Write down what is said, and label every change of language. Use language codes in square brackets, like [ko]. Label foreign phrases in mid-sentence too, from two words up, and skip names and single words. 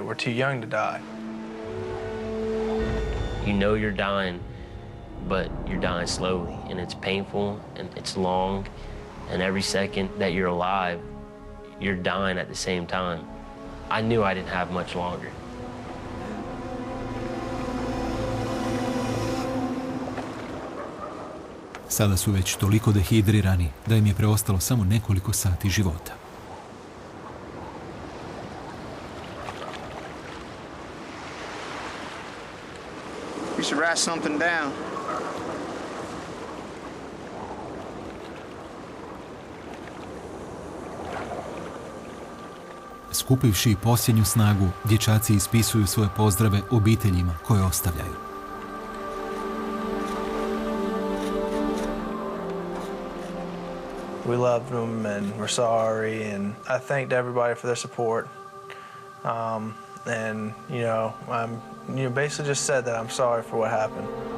[en] We're too young to die. You know you're dying, but you're dying slowly, and it's painful, and it's long, and every second that you're alive, you're dying at the same time. I knew I didn't have much longer. [hr] Sada su već toliko dehidrirani da im je preostalo samo nekoliko sati života. [en] You should write something down. [hr] Skupivši posljednju snagu, dječaci ispisuju svoje pozdrave obiteljima koje ostavljaju. [en] We loved them and we're sorry, and I thanked everybody for their support. And I basically just said that I'm sorry for what happened.